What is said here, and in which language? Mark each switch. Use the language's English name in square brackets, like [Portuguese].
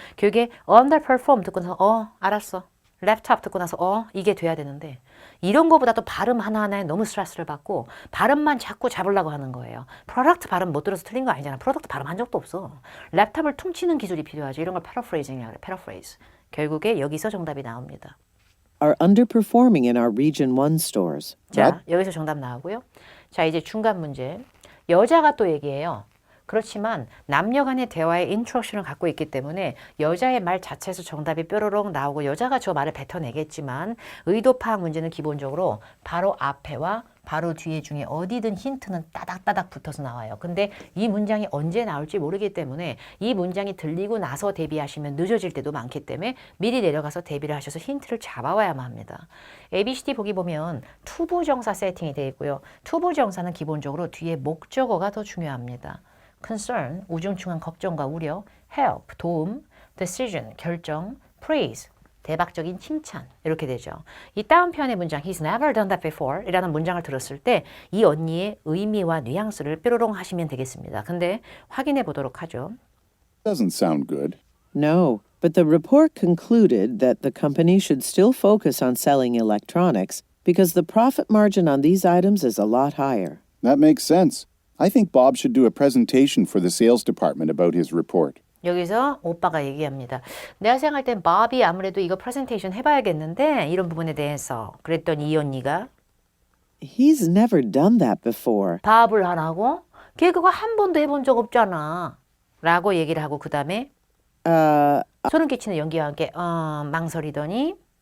[Korean] 교육에 underperform 듣고 나서 알았어. 랩탑 듣고 나서 이게 돼야 되는데 이런 거보다도 발음 하나하나에 너무 스트레스를 받고 발음만 자꾸 잡으려고 하는 거예요. 프로덕트 발음 못 들어서 틀린 거 아니잖아. 프로덕트 발음 한 적도 없어. 랩탑을 퉁치는 기술이 필요하죠. 이런 걸 paraphrasing이라고 그래. [English] paraphrase. [Korean] 결국에 여기서 정답이 나옵니다. [English] Are underperforming in our Region 1 stores. [Korean] 자, 여기서 정답 나오고요. 자, 이제 중간 문제. 여자가 또 얘기해요. 그렇지만 남녀 간의 대화의 인트로덕션을 갖고 있기 때문에 여자의 말 자체에서 정답이 뾰로롱 나오고 여자가 저 말을 뱉어내겠지만 의도 파악 문제는 기본적으로 바로 앞에와 바로 뒤에 중에 어디든 힌트는 따닥따닥 붙어서 나와요. 근데 이 문장이 언제 나올지 모르기 때문에 이 문장이 들리고 나서 대비하시면 늦어질 때도 많기 때문에 미리 내려가서 대비를 하셔서 힌트를 잡아와야만 합니다. ABCD 보기 보면 투부정사 세팅이 되어 있고요. 투부정사는 기본적으로 뒤에 목적어가 더 중요합니다. concern, 우중충한 걱정과 우려, help, 도움, decision, 결정, praise, 대박적인 칭찬 이렇게 되죠. 이 다운편의 문장 [English] He's never done that before [Korean] 이라는 문장을 들었을 때 이 언니의 의미와 뉘앙스를 뾰로롱 하시면 되겠습니다. 근데 확인해 보도록 하죠. [English] Doesn't sound good. No, but the report concluded that the company should still focus on selling electronics because the profit margin on these items is a lot higher. That makes sense. I think Bob should do a presentation for the sales department about his report. [Korean] 여기서 오빠가 얘기합니다. 내가 생각할 땐 밥이 아무래도 이거 프레젠테이션 해봐야겠는데 이런 부분에 대해서 그랬더니 이 언니가 [English] He's never done that before. [Korean] 밥을 하라고? 걔 그거 한 번도 해본 적 없잖아 라고 얘기를 하고 그 다음에 소름 끼치는 연기와 함께 망설이더니